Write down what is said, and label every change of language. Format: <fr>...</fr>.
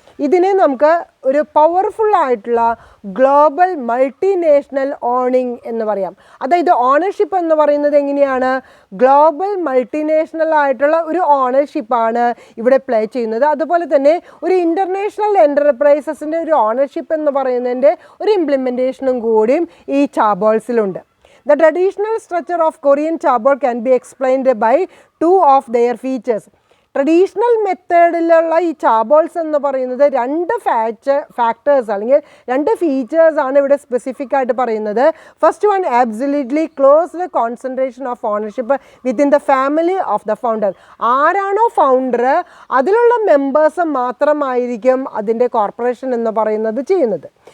<ml>ഇതിനെ നമുക്ക് ഒരു പവർഫുൾ ആയിട്ടുള്ള ഗ്ലോബൽ മൾട്ടിനാഷണൽ ഓണിങ് എന്ന് പറയാം. അതായത് ഓണർഷിപ്പ് എന്ന് പറയുന്നത് എങ്ങനെയാണ്? ഗ്ലോബൽ മൾട്ടിനാഷണൽ ആയിട്ടുള്ള ഒരു ഓണർഷിപ്പാണ് ഇവിടെ പ്ലേ ചെയ്യുന്നത്. അതുപോലെ തന്നെ ഒരു ഇൻ്റർനാഷണൽ എൻ്റർപ്രൈസസിൻ്റെ ഒരു ഓണർഷിപ്പ് എന്ന് പറയുന്നതിൻ്റെ ഒരു ഇംപ്ലിമെൻറ്റേഷനും കൂടിയും ഈ ചാബോൾസിലുണ്ട്.</ml> <en>The traditional structure of Korean chaebol can be explained by 2 of their features.</en> <ml>Traditional മെത്തേഡിലുള്ള ഈ ചാബോൾസ് എന്ന് പറയുന്നത് രണ്ട് ഫാക്ടേഴ്സ് അല്ലെങ്കിൽ രണ്ട് ഫീച്ചേഴ്സാണ് ഇവിടെ സ്പെസിഫിക് ആയിട്ട് പറയുന്നത്. First one, absolutely closed concentration of ownership within the family of the founder. ആരാണോ ഫൗണ്ടർ അതിലുള്ള മെമ്പേഴ്സ് മാത്രമായിരിക്കും അതിൻ്റെ കോർപ്പറേഷൻ എന്ന് പറയുന്നത് ചെയ്യുന്നത്.</ml>